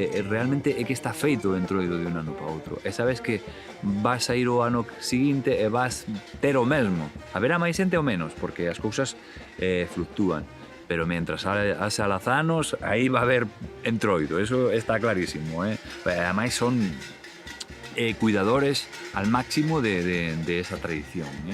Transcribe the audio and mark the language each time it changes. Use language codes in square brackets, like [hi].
[gl] Realmente é que está feito o Entroido de un ano para outro. E sabes que vas a ir o ano seguinte e vas ter o mesmo. Haberá máis xente ou menos, porque as cousas fluctúan. Pero mentras hace alazanos, aí va a haber Entroido, eso está clarísimo. [es] Además son cuidadores al máximo de esa tradición.